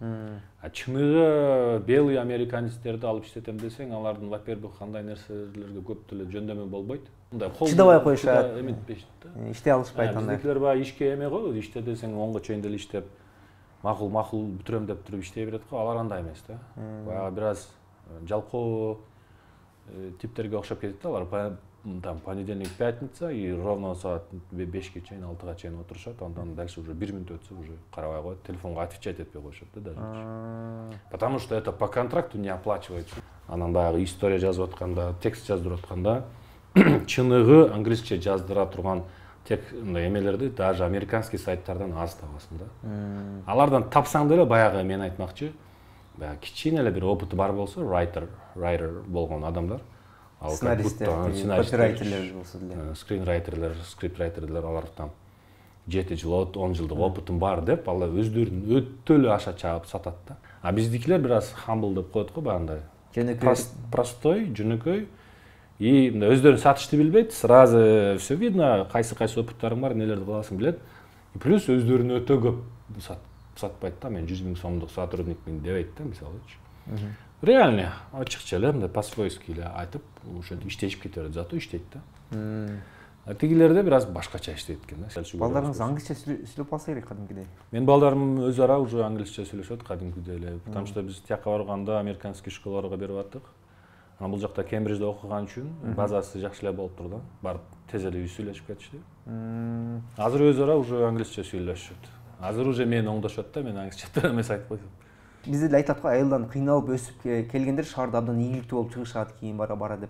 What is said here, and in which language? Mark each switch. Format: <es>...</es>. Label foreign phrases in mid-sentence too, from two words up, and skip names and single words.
<ky>Чыныгы</ky> <ru>белый американецтерди</ru> <ky>алып иштетем десең, алардын, во-первых, кандай нерселерге көп деле жөндөмү болбойт. Мындай чыдабай коюшат, эметпешт да. иштей алышпайт андай. Биздикилер баягы ишке эме го, иште десең 10го чейин деле иштеп, макул бүтүрөм деп туруп иштей берет го, алар андай эмес да. Баягы бир аз жалкоо типтерге окшоп кетет да, алар там</ky> <ru>понедельник, пятница и ровно</ru> <ky>саат 5-ке чейин, 6-га чейин отурушат, андан</ky> <ru>дальше уже</ru> <ky>1 минут өтсө уже карабай коет, телефонго отвечать этпей коюшат да даже.</ky> <ru>Потому что это по контракту не оплачивается.</ru> <ky>Анан баягы история жазып атканда, текст жаздырып атканда чыныгы англисче жаздыра турган тек эмелерди</ky> <ru>даже американский</ru> <ky>сайттардан аз табасың да. Алардан тапсаң деле баягы мен айтмакчы, баягы кичине эле бир опыты бар болсо, writer болгон адамдар, сценаристтер, копирайтерлер болсо деле, скринрайтерлер, скриптрайтерлер, алар там 7 жыл, 10 жылдык опытым бар деп, алар өздөрүн өтө эле аша чагып сатат да. А биздикилер бир аз humble деп коет го, баягындай. Простой, жөнөкөй. И өздөрүн сатышты билбейт,</ky> <ru>сразу все видно,</ru> <ky>кайсы опыттарың бар, нелерди кыласың билет.</ky> <ru>И плюс</ru> <ky>өздөрүн өтө көп сатпайт да, мен 100 000 сомдук сотрудникмин дебейт да, мисалычы. Реально, ачыкча эле, мындай по-свойски эле айтып, ошентип иштешип кете берет, зато иштейт да. Тигилерде бир аз башкача иштейт экен да. Балдарыңыз англисче сүйлөп алса керек кадимкидей. Мен балдарым өз ара уже англисче сүйлөшөт кадимкидей эле,</ky> <ru>потому что</ru> <ky>биз тияка барганда американский школаларга берип аттык. Анан бул жакта Кембриджде окуган үчүн базасы жакшы эле болуп тур да. Барып тез эле сүйлөшүп кетишти. Азыр өз ара уже англисче сүйлөшөт. Азыр уже мени оңдошот да, мен англисче эмес айтып койсом. Бизде эле айтат го, айылдан кыйналып өсүп келгендер шаарда абдан ийгиликтүү болуп чыгышат, кийин бара деп.</ky>